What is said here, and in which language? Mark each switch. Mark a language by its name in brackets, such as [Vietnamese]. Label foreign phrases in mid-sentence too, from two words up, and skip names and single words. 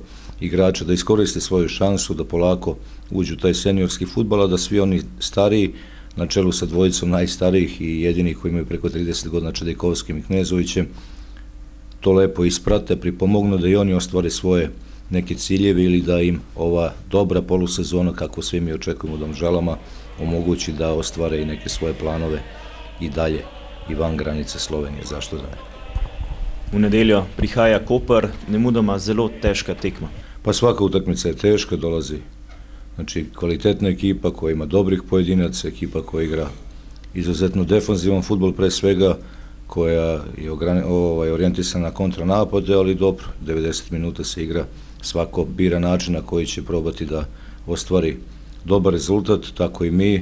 [Serbian] igrača, da iskoriste svoju šansu, da polako uđu u taj seniorski fudbal, a da svi oni stariji, na čelu sa dvojicom najstarijih i jedinih koji imaju preko 30 godina, Čadikovskim i Knezovićem, to lepo isprate, pripomognu da i oni ostvare svoje neke ciljeve ili da im ova dobra polusezona, kako svi mi očekujemo u Domžalama, omogući da ostvare i neke svoje planove i dalje i van granice Slovenije, zašto da ne. [Slovenian] V nedeljo prihaja Koper, nemudoma zelo težka tekma. [Serbian] Pa svaka utakmica je teška, dolazi znači kvalitetna ekipa koja ima dobrih pojedinaca, ekipa koja igra izuzetno defanzivan fudbal pre svega, koja je orijentisana na kontranapade, ali dobro, 90 minuta se igra, svako bira način na koji će probati da ostvari dobar rezultat, tako i mi.